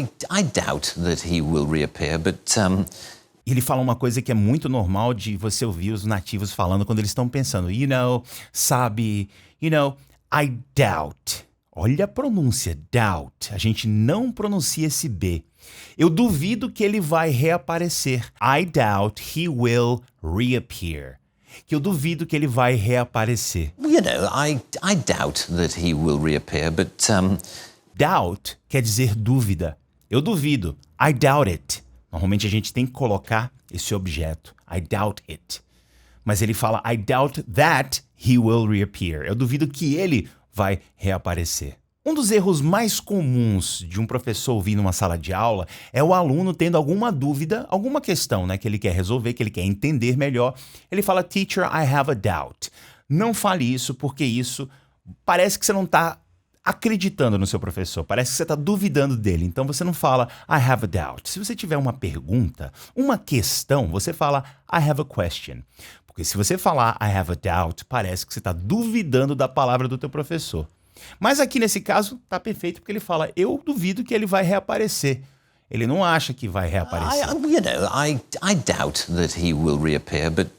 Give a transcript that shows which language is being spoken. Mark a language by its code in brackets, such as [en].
[en] I doubt that he will reappear, but [pt] Ele fala uma coisa que é muito normal de você ouvir os nativos falando quando eles estão pensando, sabe, [en] I doubt. [pt] Olha a pronúncia, doubt. A gente não pronuncia esse B. Eu duvido que ele vai reaparecer. [en] I doubt he will reappear. [pt] Que eu duvido que ele vai reaparecer. [en] I doubt that he will reappear, but [pt] Doubt quer dizer dúvida. Eu duvido. [en] I doubt it. [pt] Normalmente a gente tem que colocar esse objeto. [en] I doubt it. [pt] Mas ele fala, [en] I doubt that he will reappear. [pt] Eu duvido que ele vai reaparecer. Um dos erros mais comuns de um professor ouvir numa sala de aula é o aluno tendo alguma dúvida, alguma questão, né, que ele quer resolver, que ele quer entender melhor. Ele fala, [en] teacher, I have a doubt. [pt] Não fale isso, porque isso parece que você não está acreditando no seu professor, parece que você está duvidando dele. Então você não fala, [en] I have a doubt. [pt] Se você tiver uma pergunta, uma questão, você fala, [en] I have a question. [pt] Porque se você falar [en] I have a doubt, [pt] parece que você está duvidando da palavra do teu professor. Mas aqui nesse caso tá perfeito porque ele fala, eu duvido que ele vai reaparecer. Ele não acha que vai reaparecer. [en] I doubt that he will reappear,